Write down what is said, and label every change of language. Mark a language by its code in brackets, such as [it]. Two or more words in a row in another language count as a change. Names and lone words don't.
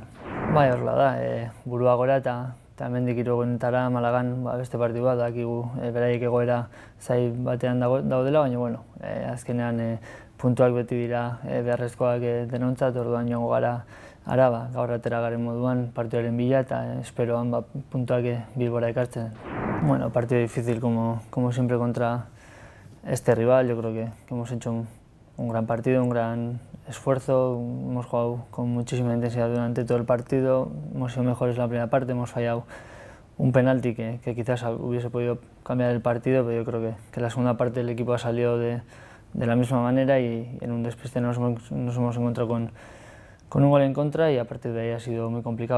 [eu] Horrela da, burua gora eta hemendik hiruegunetara Malagan beste partidu bat dakigu beraiek egoera zail batean daudela, baina azkenean puntuak beti dira beharrezkoak denontzat, orduan joango gara Araba, gaur atera garen moduan partiduaren bila eta esperoan puntuak Bilbora ekartzen. [es] Partido difícil como siempre contra este rival, yo creo que hemos hecho un gran partido, un gran esfuerzo, hemos jugado con muchísima intensidad durante todo el partido, hemos sido mejores en la primera parte, hemos fallado un penalti que quizás hubiese podido cambiar el partido, pero yo creo que la segunda parte el equipo ha salido de la misma manera y en un despiste nos hemos encontrado con un gol en contra y a partir de ahí ha sido muy complicado.